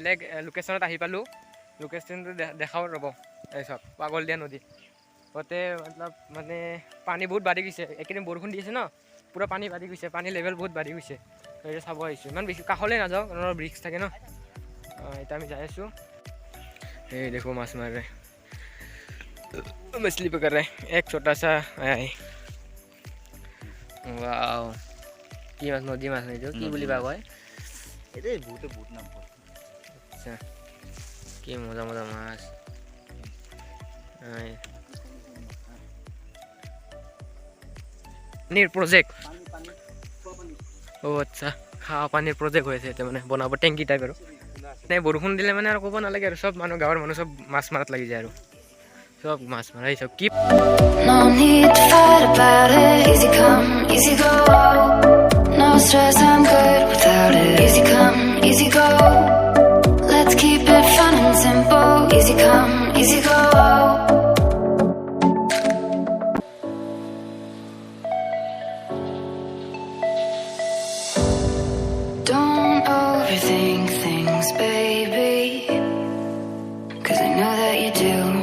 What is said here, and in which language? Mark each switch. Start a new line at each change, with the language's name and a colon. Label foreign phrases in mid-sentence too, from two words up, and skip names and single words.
Assamese: বেলেগ লোকেশ্যনত আহি পালোঁ লোকেশ্যনটো দেখাও ৰ'ব এই চাওক পাগল দিয়া নদী তাতে মতলব মানে পানী বহুত বাঢ়ি গৈছে এইকেইদিন বৰষুণ দি আছে ন পূৰা পানী বাঢ়ি গৈছে পানীৰ লেভেল বহুত বাঢ়ি গৈছে এতিয়া চাব আহিছোঁ ইমান বেছি কাষলৈ নাযাওঁ কাৰণ ৰিক্স থাকে ন এতিয়া আমি যাই আছোঁ এই দেখো মাছ মাৰে
Hindi: मछली पकड़ रहे हैं एक छोटा सा आया है वाओ
Assamese: কি মাছ নদী মাছ নিছো কি বুলি বা কয় এটাই ভূতে ভূত নাম কয় আচ্ছা কি মজা মজা মাছ পানীৰ প্ৰজেক্ট আচ্ছা খাৱা পানীৰ প্ৰজেক্ট হৈ আছে এতিয়া মানে বনাব টেংকি টাইপ আৰু বৰষুণ দিলে মানে আৰু ক'ব নালাগে আৰু চব মানুহ গাঁৱৰ মানুহ চব মাছ মাৰাত লাগি যায় আৰু
Hindi: सब मास मारा सब की
English: No need to fight about it. Easy come, easy go. No stress, I'm good without it. Easy come, easy go. Let's keep it fun and simple. Easy come, easy go. Don't overthink things, baby, 'cause I know that you do.